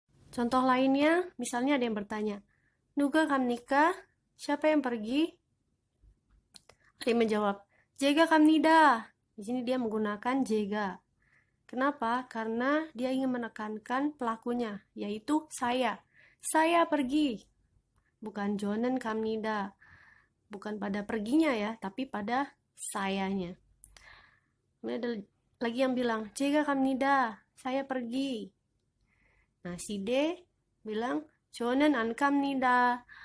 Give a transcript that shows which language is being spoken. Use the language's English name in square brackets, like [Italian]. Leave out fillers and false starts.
[Indonesian] Contoh lainnya, misalnya ada yang bertanya, [Korean] 누가 갑니까? [Indonesian] Siapa yang pergi? Ada yang menjawab, [Korean] 제가 갑니다. [Indonesian] Di sini dia menggunakan 제가. Kenapa? Karena dia ingin menekankan pelakunya, yaitu saya. Saya pergi. Bukan [Korean] 저는 갑니다. [Indonesian] Bukan pada perginya ya, tapi pada sayanya. Kemudian ada lagi yang bilang, [Korean] 제가 갑니다. [Indonesian] Saya pergi. Nah, si D bilang, [Korean] 저는 안 갑니다.